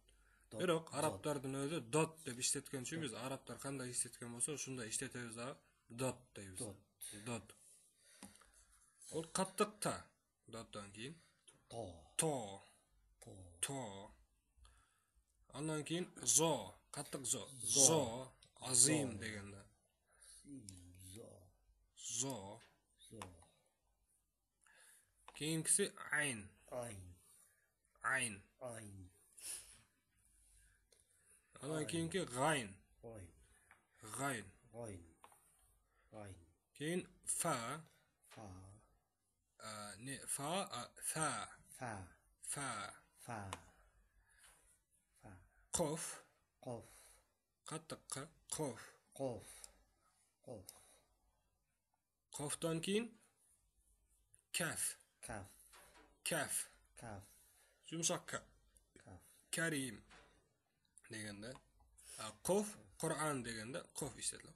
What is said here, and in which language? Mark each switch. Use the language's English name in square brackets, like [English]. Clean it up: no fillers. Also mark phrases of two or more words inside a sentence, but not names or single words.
[Uzbek] Biroq arablardan o'zi dot deb ishlatgan uchun biz arablar qanday ishlatgan bo'lsa, shunda ishlatamiz da dot deymiz. Dot. Ol qattiq ta. Dotdan keyin to. Ondan keyin zo, qattiq zo. Zo, azim deganda. Zo. Keyingisi ayn. Ayn. Ondan keyingi g'ayn. G'ayn. Keyin fa. Ne fa. Qof. Qattiq qa. Qof. Qofdan keyin kaf. Kaf. Yumshoq ka. Karim deganda qof Qur'on deganda qof ishlatiladi.